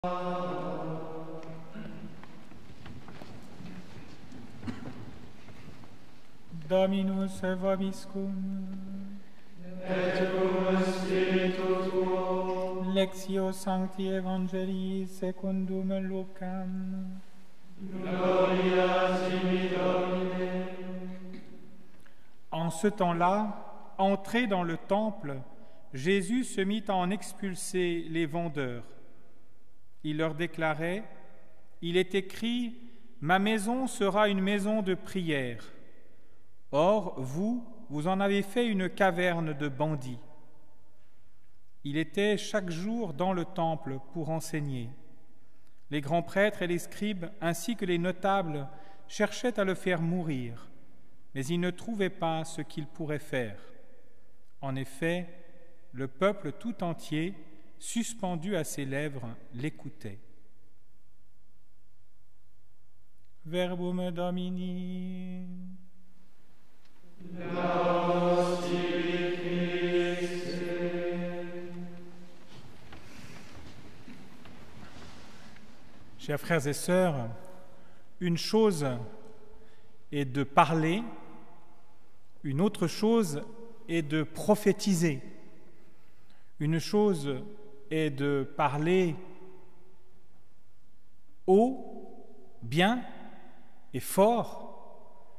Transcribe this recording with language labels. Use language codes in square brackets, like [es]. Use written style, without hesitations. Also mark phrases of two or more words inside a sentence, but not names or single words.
[la] Dominus vobiscum. Et cum spiritu tuo. Lectio Sancti Evangelii secundum Lucam. Gloria tibi, Domine. [fr] En ce temps-là, entré dans le temple, Jésus se mit à en expulser les vendeurs. Il leur déclarait : « Il est écrit, ma maison sera une maison de prière. Or, vous en avez fait une caverne de bandits. » Il était chaque jour dans le temple pour enseigner. Les grands prêtres et les scribes, ainsi que les notables, cherchaient à le faire mourir, mais ils ne trouvaient pas ce qu'ils pourraient faire. En effet, le peuple tout entier, suspendu à ses lèvres, l'écoutait. [la] Verbum Domini. Laus tibi Christe. [fr] Chers frères et sœurs, une chose est de parler, une autre chose est de prophétiser. Une chose est de parler haut, bien et fort.